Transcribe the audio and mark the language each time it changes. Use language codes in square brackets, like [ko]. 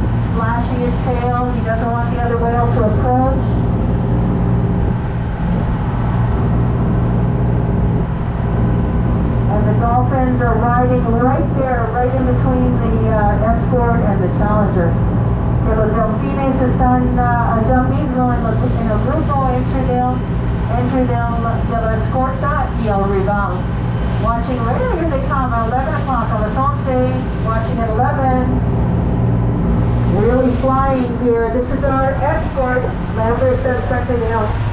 [en] Slashing his tail. He doesn't want the other whale to approach. And the dolphins are riding right there, right in between the escort and the challenger. [es] entrando en el grupo entre de la escorta y el rival. [en] Watching right here they come at 11 o'clock on the 11, watching at 11. Really flying here. This is our escort. Lambert [es] está [en] checking out.